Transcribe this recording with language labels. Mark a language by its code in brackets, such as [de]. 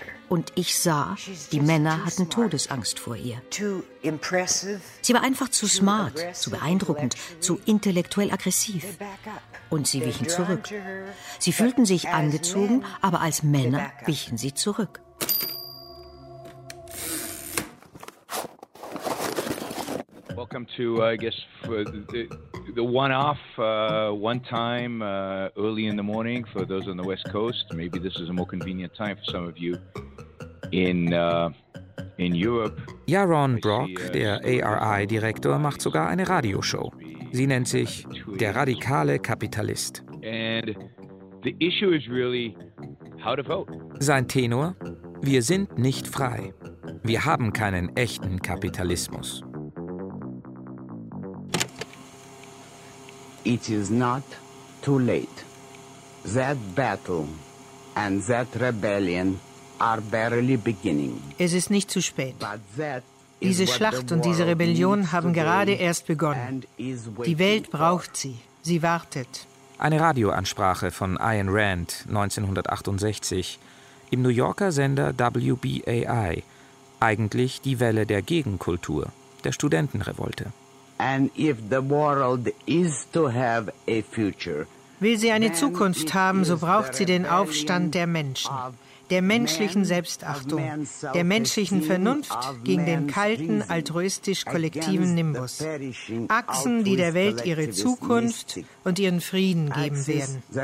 [de] Und ich sah, die Männer hatten Todesangst vor ihr. Sie war einfach zu smart, zu beeindruckend, zu intellektuell aggressiv. Und sie wichen zurück. Sie fühlten sich angezogen, aber als Männer wichen sie zurück. [en] Welcome to, I guess, for the one-off, one-time, early in the morning for those on the West Coast. Maybe this is a more convenient time for some of you in Europe. [de] Yaron Brock, der ARI-Direktor, macht sogar eine Radioshow. Sie nennt sich Der radikale Kapitalist. [en] And the issue is really, How to vote. [de] Sein Tenor? Wir sind nicht frei. Wir haben keinen echten Kapitalismus. [en] It is not too late. That battle and that rebellion are barely beginning. [de] Es ist nicht zu spät. Diese Schlacht und diese Rebellion haben gerade erst begonnen. Die Welt braucht sie. Sie wartet. Eine Radioansprache von Ayn Rand 1968 im New Yorker Sender WBAI. Eigentlich die Welle der Gegenkultur, der Studentenrevolte. [en] And if the world is to have a future, [de] will sie eine Zukunft haben, so braucht sie den Aufstand der Menschen, der menschlichen Selbstachtung, der menschlichen Vernunft gegen den kalten, altruistisch-kollektiven Nimbus. Achsen, die der Welt ihre Zukunft und ihren Frieden geben werden.